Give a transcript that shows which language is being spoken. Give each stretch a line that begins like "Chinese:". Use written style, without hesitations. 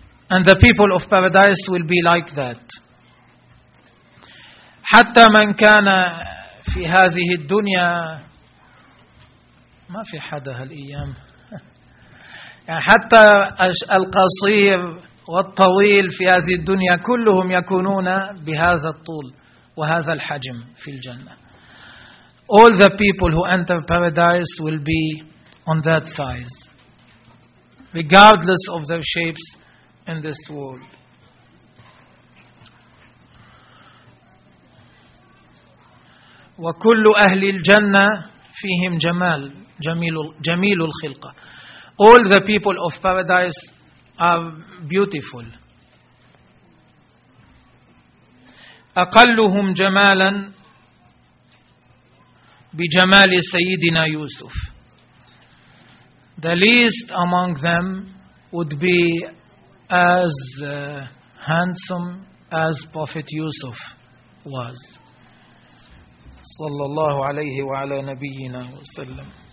English: And the people of paradise will be like that.
Arabic: حتى من كان في هذه الدنيا، ما في حد هالأيام، يعني حتى القصير والطويل في هذه الدنيا كلهم يكونون بهذا الطول وهذا الحجم في الجنة.
English: All the people who enter paradise will be on that size, regardless of their shapes in this world.
Arabic: وكل أهل الجنة فيهم جمال، جميل الخلقة.
English: All the people of paradise are beautiful.
Arabic: أقلهم جمالا بجمال سيدنا يوسف.
English: The least among them would be as handsome as Prophet Yusuf was.
Arabic: صلى الله عليه وعلى نبينا وسلم.